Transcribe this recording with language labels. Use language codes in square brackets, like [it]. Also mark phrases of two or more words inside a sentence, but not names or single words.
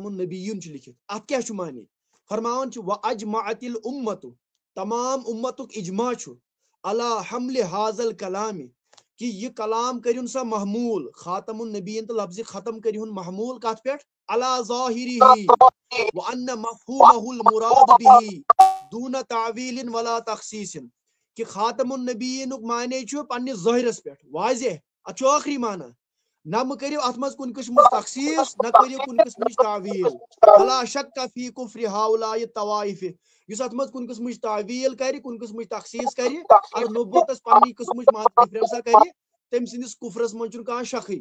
[ks] النبیین چھُ لیکھِتھ اتھ کیاہ چھُ معنی فرماوان چھُ [ar] واجمعت الامۃ [ks] تمام امتُک اجماع چھُ [ar] علی حمل حاض الکلام [ks] کہ یہ کلام کٔرِہُن سا محمول خاتم النبیین تہٕ لفظ ختم کٔرِہُن محمول کتھ پٮ۪ٹھ [ar] علی ظاہرہ وان مفہومہ المراد بہ دون تعویل ولا تخصیص [ks] کہ خاتم النبیینُک معنی چھُ پننِس ظٲہرس پٮ۪ٹھ واضح. اتھ چھُ ٲخری معنی. نہ مہ کٔرِو اتھ منٛز کُنہِ قٕسمٕچ تخصیص نہ کٔرِو کُنہِ قٕسمٕچ تعویل. [ar] فلا شک فی کفر ہؤلاء الطوائف [ks] یُس اتھ منٛز کُنہِ قٕسمٕچ تعویل کرِ کُنہِ قٕسمٕچ تخصیص کرِ اگر نبوتس پننہِ قٕسمٕچ ڈفرنسا کرِ تٔمۍ سٕنٛدِس کفرس منٛز چھُنہٕ کانٛہہ شکھٕے.